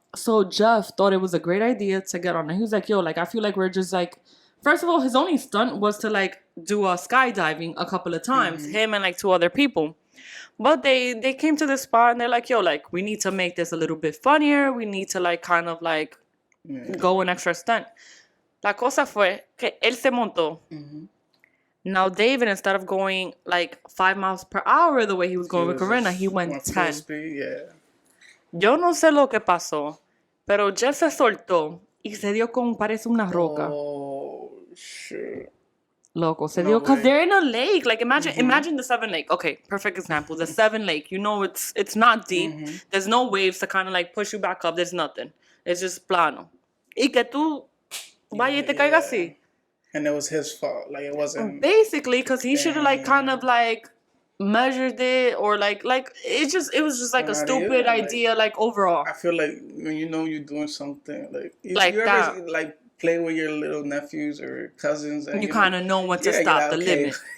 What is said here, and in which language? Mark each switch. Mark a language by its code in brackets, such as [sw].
[en] So Jeff thought it was a great idea to get on it. He was like, "Yo, like I feel like we're just like." First of all, his only stunt was to like do a skydiving a couple of times. Him and like 2 other people. But they came to the spot and they're like, yo, like, we need to make this a little bit funnier. We need to, like, kind of, like, go an extra stunt. [es] La cosa fue que él se montó. [en] Now, David, instead of going, like, 5 miles per hour the way he was going with Corinna, he went 10. Speed, yeah. [es] Yo no sé lo que pasó, pero Jeff se soltó y se dio con, parece una roca. [en] Oh, shit. [es] Loco, se dio, [en] because they're in a lake. Like, imagine the Seven Lake. Okay, perfect example. The Seven Lake. You know, it's not deep. There's no waves to kind of, like, push you back up. There's nothing. It's just plano. [es] Y que tú vaya y te caiga así. [en] And it was his fault. Like, it wasn't... Basically, because he should have, like, kind of, like, measured it or, like, it was just, like, a stupid idea, like, overall. I feel like when you know you're doing something, like... Like you that. Ever, like, play with your little nephews or cousins. And, you kind of know when to stop the limit.